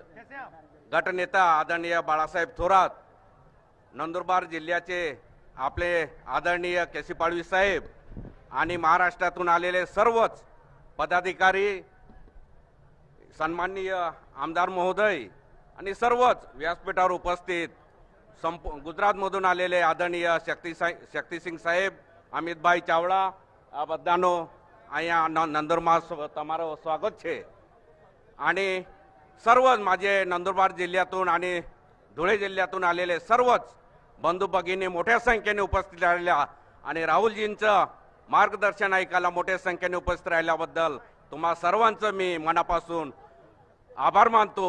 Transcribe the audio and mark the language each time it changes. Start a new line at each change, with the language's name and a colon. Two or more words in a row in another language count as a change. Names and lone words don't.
Marathi: गटनेता आदरणीय बाळासाहेब थोरात, नंदुरबार जिल्ह्याचे आपले आदरणीय केसी पाडवी साहेब आणि महाराष्ट्रातून आलेले सर्वच पदाधिकारी, सन्माननीय आमदार महोदय आणि सर्वच व्यासपीठावर उपस्थित गुजरातमधून आलेले आदरणीय शक्तिसिंग साहेब, अमितभाई चावड़ा,
Gujarati: આ બધાનો અહીંયા નંદુરબાર તમારું સ્વાગત છે।
Marathi: आणि सर्वच माझे नंदुरबार जिल्ह्यातून आणि धुळे जिल्ह्यातून आलेले सर्वच बंधू भगिनी मोठ्या संख्येने उपस्थित राहिल्या आणि राहुलजींचं मार्गदर्शन ऐकायला मोठ्या संख्येने उपस्थित राहिल्याबद्दल तुम्हा सर्वांचं मी मनापासून आभार मानतो।